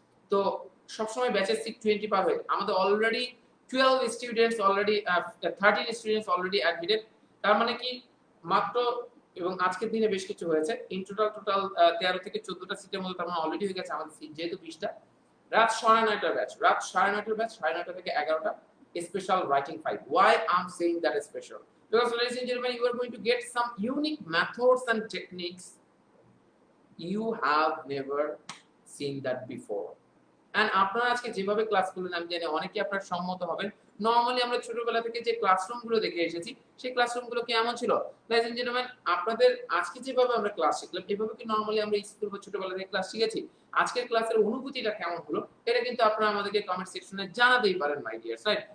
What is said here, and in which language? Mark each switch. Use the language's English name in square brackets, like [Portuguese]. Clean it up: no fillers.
[Bangla] তো সবসময় ব্যাচের সিট 20 পার হয়। আমাদের already 12 students already 13 students already admitted. তার মানে কি মাত্র, এবং আজকের দিনে বেশ কিছু হয়েছে, [English] in total [Bangla] 13 থেকে 14টা সিটের মধ্যে তার মানে অলরেডি হয়ে গেছে আমাদের সিট যেহেতু 20টা। রাত 9:30টার ব্যাচ, 9:30 থেকে 11টা, special writing 5. [English] Why I'm saying that is special? Because ladies and gentlemen, you are going to get some unique methods and techniques you have never seen that before. [Bangla] And আপনারা আজকে যেভাবে class করলেন আমি জানি অনেকেই আপনারা সম্মত হবেন। নরমালি আমরা ছোটবেলা থেকে যে ক্লাসরুমগুলো দেখে এসেছি সেই ক্লাসরুমগুলো কেমন ছিল? [English] ladies and gentlemen, [Bangla] আপনাদের আজকে যেভাবে আমরা ক্লাস শিখলাম এভাবে কি নরমালি আমরা স্কুল বা ছোটবেলা থেকে ক্লাস শিখেছি? আজকের ক্লাসের অনুভূতিটা কেমন হলো এটা কিন্তু আপনারা আমাদেরকে কমেন্ট সেকশনে জানাতেই পারেন মাই ডিয়ার রাইট।